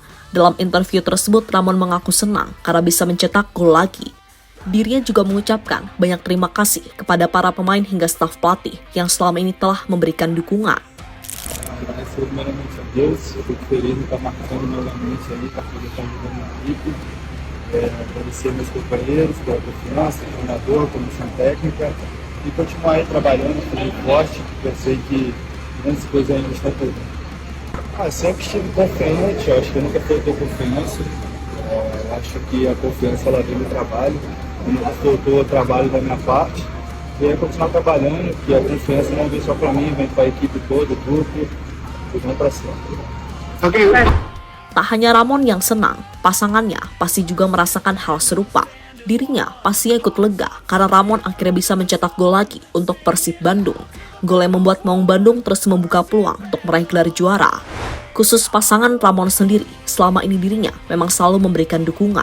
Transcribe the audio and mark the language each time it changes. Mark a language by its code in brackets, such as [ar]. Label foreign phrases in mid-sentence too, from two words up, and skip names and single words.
[id] Dalam interview tersebut, Ramon mengaku senang karena bisa mencetak gol lagi. Dirinya juga mengucapkan banyak terima kasih kepada para pemain hingga staf pelatih yang selama ini telah memberikan dukungan. [pt] Agradecer primeiramente a Deus, eu fico feliz de estar marcando novamente ali para poder estar ajudando a equipe. Agradecer meus companheiros pela confiança, treinador, comissão técnica e continuar aí trabalhando, firme e forte, porque eu sei que grandes coisas ainda estão por vir. Sempre estive confiante, eu acho que nunca faltou confiança. Acho que a confiança ela vem do trabalho, nunca faltou o trabalho da minha parte. E é continuar trabalhando, que a confiança não vem só para mim, vem para a equipe toda, o grupo, e vamos para cima. [id] Tak hanya Ramon yang senang, pasangannya pasti juga merasakan hal serupa. Dirinya pastinya ikut lega karena Ramon akhirnya bisa mencetak gol lagi untuk Persib Bandung. Gol yang membuat Maung Bandung terus membuka peluang untuk meraih gelar juara. Khusus pasangan Ramon sendiri, selama ini dirinya memang selalu memberikan dukungan.